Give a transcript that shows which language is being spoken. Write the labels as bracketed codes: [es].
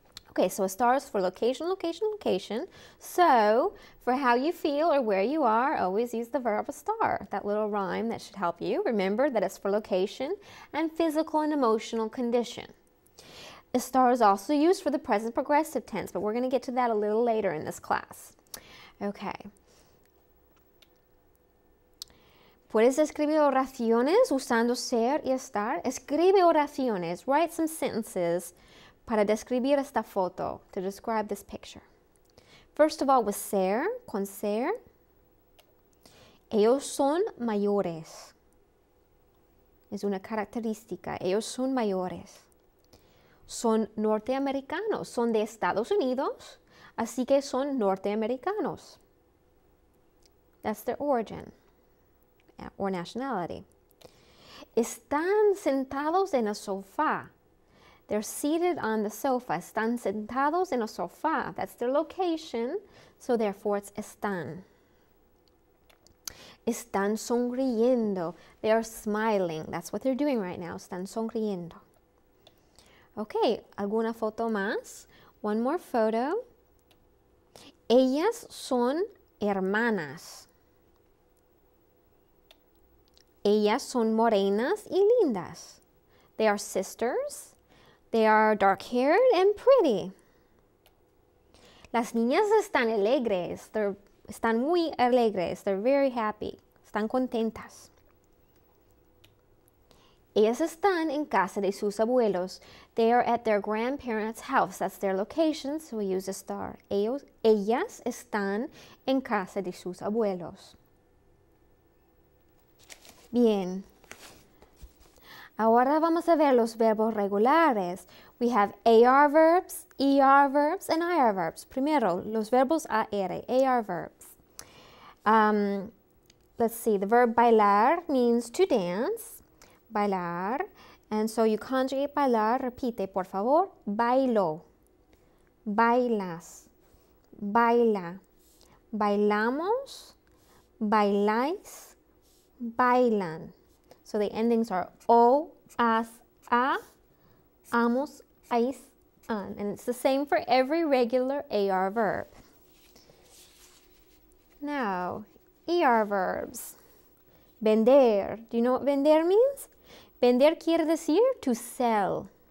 [en] Okay, so estar is for location, location, location. So, for how you feel or where you are, always use the verb estar. That little rhyme that should help you. Remember that it's for location and physical and emotional condition. Estar is also used for the present progressive tense, but we're going to get to that a little later in this class. Okay. [es] Puedes escribir oraciones usando ser y estar. Escribe oraciones. [en] Write some sentences [es] para describir esta foto, [en] to describe this picture. First of all, with ser, [es] con ser, ellos son mayores. Es una característica, ellos son mayores. Son norteamericanos, son de Estados Unidos, así que son norteamericanos. [en] That's their origin or nationality. [es] Están sentados en el sofá. [en] They're seated on the sofa. [es] Están sentados en el sofá. [en] That's their location, so therefore it's están. [es] Están sonriendo. [en] They are smiling. That's what they're doing right now. [es] Están sonriendo. Okay, ¿alguna foto más? [en] One more photo. [es] Ellas son hermanas. Ellas son morenas y lindas. [en] They are sisters. They are dark-haired and pretty. [es] Las niñas están alegres. Están muy alegres. [en] They're very happy. [es] Están contentas. Ellas están en casa de sus abuelos. [en] They are at their grandparents' house. That's their location, so we use estar. [es] Ellas están en casa de sus abuelos. Bien. Ahora vamos a ver los verbos regulares. [en] We have AR verbs, ER verbs, and IR verbs. [es] Primero, los verbos AR verbs. [en] Let's see, the verb bailar means to dance. [es] Bailar. [en] And so you conjugate bailar. [es] Repite, por favor. Bailo. Bailas. Baila. Bailamos. Bailáis. Bailan. [en] So the endings are o, as, a, amos, ais, an. And it's the same for every regular AR verb. Now, ER verbs. Vender. Do you know what vender means? [es] Vender quiere decir [en] to sell.